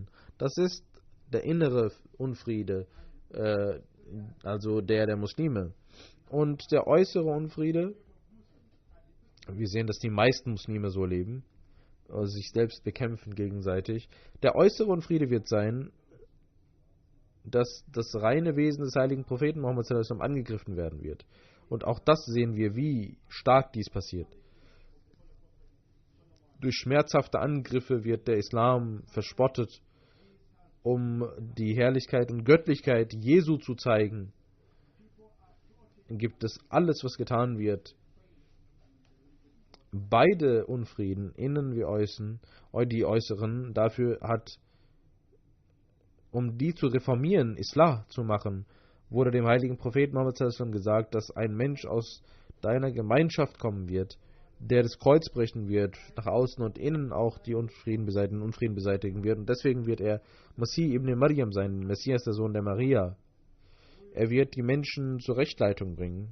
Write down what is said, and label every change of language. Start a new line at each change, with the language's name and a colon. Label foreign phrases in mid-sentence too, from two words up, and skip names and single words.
German: Das ist der innere Unfriede, also der Muslime. Und der äußere Unfriede, wir sehen, dass die meisten Muslime so leben, also sich selbst bekämpfen gegenseitig. Der äußere Unfriede wird sein, dass das reine Wesen des heiligen Propheten Muhammad
Arabic: صلى الله عليه وسلم
German: angegriffen werden wird. Und auch das sehen wir, wie stark dies passiert. Durch schmerzhafte Angriffe wird der Islam verspottet, um die Herrlichkeit und Göttlichkeit Jesu zu zeigen. Gibt es alles, was getan wird. Beide Unfrieden, innen wie außen, die äußeren, dafür hat, um die zu reformieren, Islah zu machen, wurde dem heiligen Propheten Muhammad
Arabic: صلى الله عليه وسلم
German: gesagt, dass ein Mensch aus deiner Gemeinschaft kommen wird, der das Kreuz brechen wird, nach außen und innen auch die Unfrieden beseitigen wird. Und deswegen wird er
Arabic: مسيح ابن مريم
German: sein, Messias, der Sohn der Maria. Er wird die Menschen zur Rechtleitung bringen.